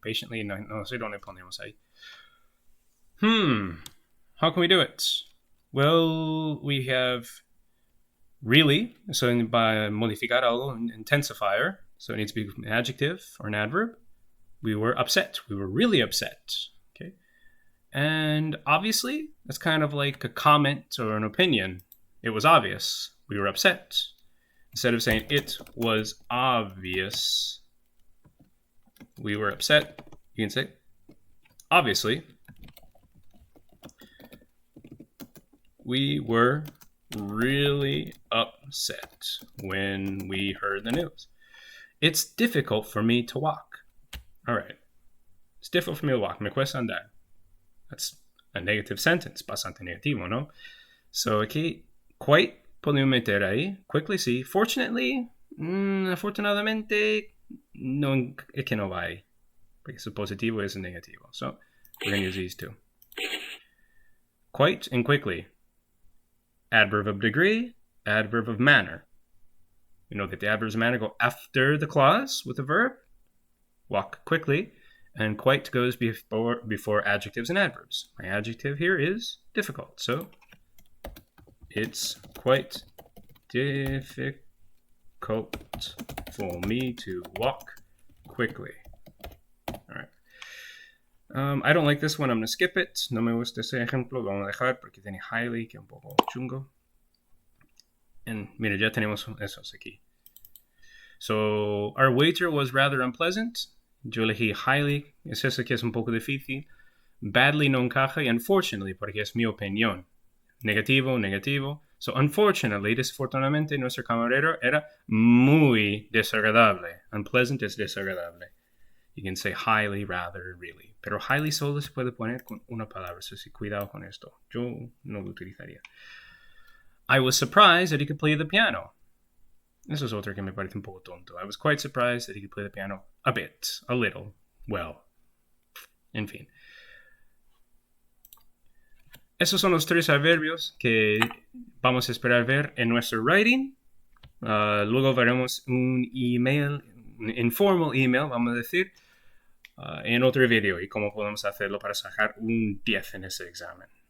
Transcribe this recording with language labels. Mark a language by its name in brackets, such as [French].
[Spanish] Patiently, no sé dónde ponemos ahí. [English] How can we do it? Well, we have really, so by [Spanish] modificar algo, [English] an intensifier, so it needs to be an adjective or an adverb. We were upset. We were really upset. Okay. And obviously, that's kind of like a comment or an opinion. It was obvious. We were upset. Instead of saying it was obvious, we were upset, you can say, obviously, we were really upset when we heard the news. It's difficult for me to walk. All right. It's difficult for me to walk. [Spanish] Me cuesta andar. [English] That's a negative sentence. [Spanish] Bastante negativo, ¿no? So aquí, quite, podemos meter ahí. Quickly, sí. Fortunately, afortunadamente, no, es que no va ahí. Porque es positivo es negativo. [English] So, we're going to use these 2. Quite and quickly. Adverb of degree, adverb of manner. You know that the adverbs of manner go after the clause with the verb. Walk quickly. And quite goes before adjectives and adverbs. My adjective here is difficult. So it's quite difficult for me to walk quickly. All right. I don't like this one. I'm going to skip it. [Spanish] No me gusta ese ejemplo. Lo vamos a dejar porque tiene highly, que es un poco chungo. And mira, ya tenemos esos aquí. [English] So, our waiter was rather unpleasant. [Spanish] Yo elegí highly. Es eso que es un poco difícil. Badly no encaja. Y unfortunately, porque es mi opinión. Negativo, negativo. So, unfortunately, desafortunadamente, nuestro camarero era muy desagradable. Unpleasant es desagradable. [English] You can say highly, rather, really. [Spanish] Pero highly solo se puede poner con una palabra. So, sí, cuidado con esto. Yo no lo utilizaría. [English] I was surprised that he could play the piano. [Spanish] Eso es otro que me parece un poco tonto. [English] I was quite surprised that he could play the piano a bit, a little, well. [Spanish] En fin. Esos son los 3 adverbios que vamos a esperar ver en nuestro writing. Luego veremos un email, un informal email, vamos a decir, en otro video y cómo podemos hacerlo para sacar un 10 en ese examen.